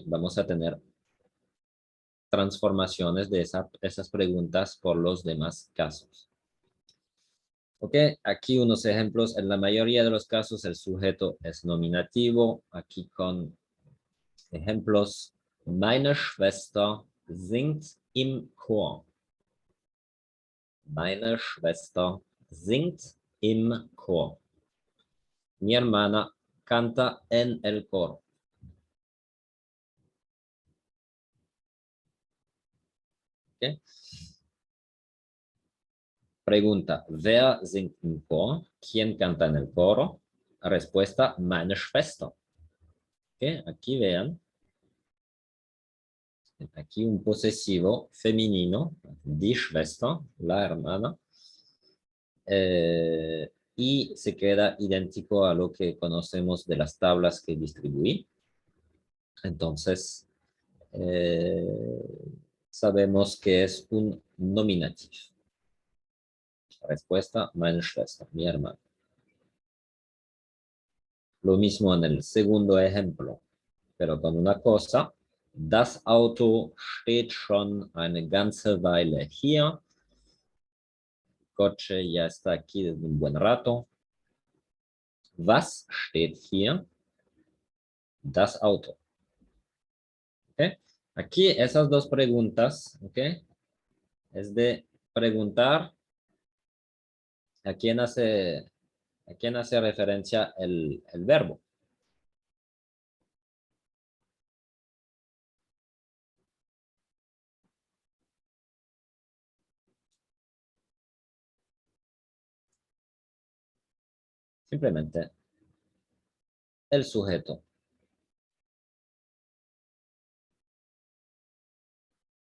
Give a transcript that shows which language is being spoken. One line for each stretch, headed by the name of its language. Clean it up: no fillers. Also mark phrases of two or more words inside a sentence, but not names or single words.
Spanish: Vamos a tener transformaciones de esas preguntas por los demás casos. Ok, aquí unos ejemplos. En la mayoría de los casos el sujeto es nominativo. Aquí con ejemplos.
German: Meine Schwester singt im Chor. Meine Schwester singt im Chor.
Spanish: Mi hermana canta en el coro. Okay. Pregunta,
German: wer singt im Chor?
Spanish: ¿Quién canta en el coro? Respuesta,
German: meine Schwester.
Spanish: Okay. Aquí vean. Aquí un posesivo femenino,
German: die Schwester,
Spanish: la hermana, y se queda idéntico a lo que conocemos de las tablas que distribuí. Entonces, eh, sabemos que es un nominativo. Respuesta,
German: meine Schwester,
Spanish: mi hermana. Lo mismo en el segundo ejemplo, pero con una cosa.
German: Das Auto steht schon eine ganze Weile hier.
Spanish: Coche ya está aquí desde un buen rato.
German: Was steht hier? Das Auto.
Spanish: ¿Okay? Aquí esas dos preguntas, ¿ok? Es de preguntar a quién hace referencia el verbo. Simplemente el sujeto.